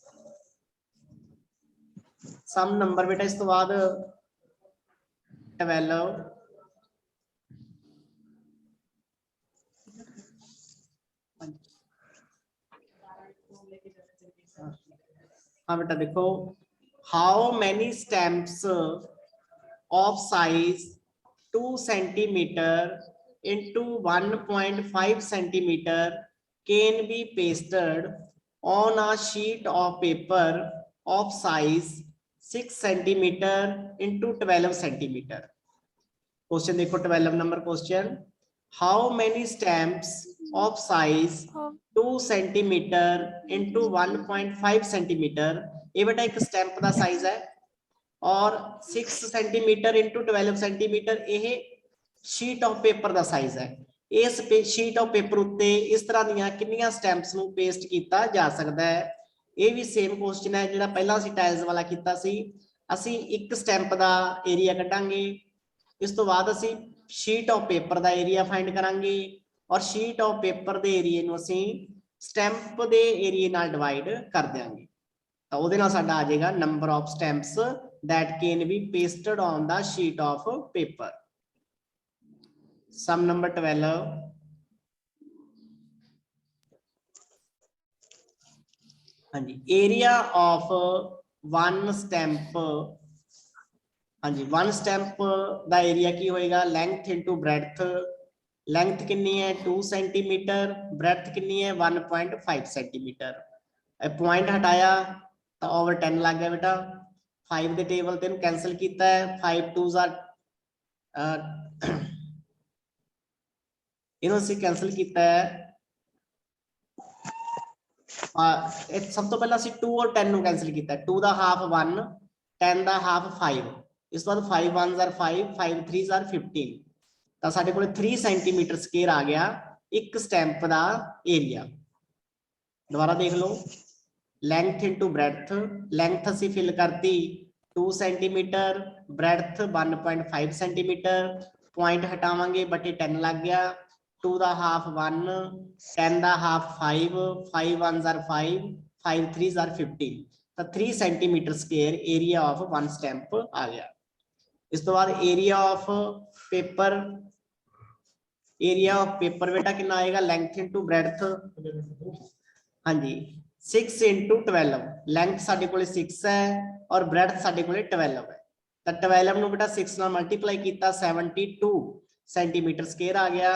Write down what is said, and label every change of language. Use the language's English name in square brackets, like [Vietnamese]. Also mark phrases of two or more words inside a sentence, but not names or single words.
[English] sum number [Punjabi] ਬੇਟਾ ਇਸ ਤੋ ਬਾਦ 12 ਹਾਂ [Hindi] बेटा देखो [English] how many stamps of size 2 centimeter into 1.5 centimeter can be pasted on a sheet of paper of size 6 centimeter into 12 centimeter। [Hindi] क्वेश्चन देखो 12 नंबर क्वेश्चन [English] how many stamps of size 2 centimeter into 1.5 centimeter [Hindi] ये बेटा एक स्टैंप का साइज है और [English] 6 centimeter into 12 centimeter [Hindi] ये [English] sheet of paper [Hindi] का साइज है। [Punjabi] इस [English] sheet of paper [Punjabi] ਉੱਤੇ ਇਸ ਤਰ੍ਹਾਂ ਦੀਆਂ ਕਿੰਨੀਆਂ ਸਟੈਂਪਸ ਨੂੰ ਪੇਸਟ ਕੀਆ ਜਾ ਸਕਤਾ ਹੈ। ਯੇ ਭੀ ਸੇਮ ਕੁਐਸਚਨ ਹੈ ਜਿਹੜਾ ਪਹਿਲਾ ਅਸੀਂ ਟਾਈਲਸ ਵਾਲਾ ਕੀਤਾ ਸੀ। ਅਸੀਂ ਇੱਕ ਸਟੈਂਪ ਕਾ ਏਰੀਆ ਕੱਢਾਂਗੇ ਇਸ ਤੋ ਬਾਦ ਅਸੀਂ [English] sheet of paper [Punjabi] ਕਾ ਏਰੀਆ ਫਾਈਂਡ ਕਰਾਂਗੇ ਔਰ [English] sheet of paper [Punjabi] ਕੇ ਏਰੀਏ ਨੂੰ ਅਸੀਂ ਸਟੈਂਪ ਕੇ ਏਰੀਏ ਨਾਲ ਡਿਵਾਈਡ ਕਰ ਦੇਂਗੇ ਤੋ ਉਹਦੇ ਨਾਲ ਸਾਡਾ ਆ ਜਾਏਗਾ [English] number of stamps that can be pasted on the sheet of paper. Sum number 12. [Punjabi] ਹਾਂ ਜੀ, [English] area of one stamp, [Punjabi] ਹਾਂ ਜੀ, [English] one stamp [Punjabi] ਦਾ area ਕੀ ਹੋਏਗਾ, [English] length into breadth, length [Punjabi] ਕਿੰਨੀ ਹੈ [English] 2 सेंटीमीटर, breadth [Hindi] कितनी है [English] 1.5 सेंटीमीटर। [Hindi] पॉइंट हटाया तो ओवर 10 लग गया बेटा, [Punjabi] 5 ਦੇ ਟੇਬਲ ਤੇ ਇਹਨੂੰ ਕੈਨਸਲ ਕੀਤਾ ਹੈ, [English] 5 2s are [Punjabi] ਇਹਨੂੰ ਅਸੀਂ ਕੈਨਸਲ ਕੀਤਾ ਹੈ, ਇਹ ਸਭ ਤੋਂ ਪਹਿਲਾਂ ਅਸੀਂ 2 ਔਰ 10 ਨੂੰ ਕੈਨਸਲ ਕੀਤਾ, 2 ਦਾ ਹਾਫ 1, 10 ਦਾ ਹਾਫ 5, ਇਸ ਤੋਂ ਬਾਅਦ [English] 5 1s are 5, 5 3s are 15, [Punjabi] ਤਾਂ ਸਾਡੇ ਕੋਲ 3 ਸੈਂਟੀਮੀਟਰ ਸਕੁਅਰ ਆ ਗਿਆ ਇੱਕ ਸਟੈਂਪ ਦਾ ਏਰੀਆ। ਦੁਬਾਰਾ ਦੇਖ ਲਓ, [English] length into breadth, [Punjabi] length ਅਸੀਂ ਫਿਲ ਕਰਤੀ 2 सेंटीमीटर, breadth 1.5 सेंटीमीटर, ਪੁਆਇੰਟ ਹਟਾਵਾਂਗੇ ਬਟੇ 10 ਲੱਗ ਗਿਆ, 2 ਦਾ ਹਾਫ 1, 10 ਦਾ ਹਾਫ 5, [English] 5 1s are 5, 5 3s are 15, ਤਾਂ 3 centimeter square area of one stamp [Punjabi] ਆ ਗਿਆ। [Hindi] इस तो बाद [English] area of paper, area of paper [Hindi] बेटा कितना आएगा, [English] length into breadth, [Hindi] हाँ जी 6 into 12, लेंथ [Punjabi] ਸਾਡੇ ਕੋਲੇ [Hindi] 6 है और ब्रेडथ [Punjabi] ਸਾਡੇ ਕੋਲੇ [Hindi] 12 है, तो 12 ਨੂੰ बेटा 6 [Punjabi] ਨਾਲ ਮਲਟੀਪਲਾਈ ਕੀਤਾ [Hindi] 72 [English] centimeter square [Hindi] आ गया।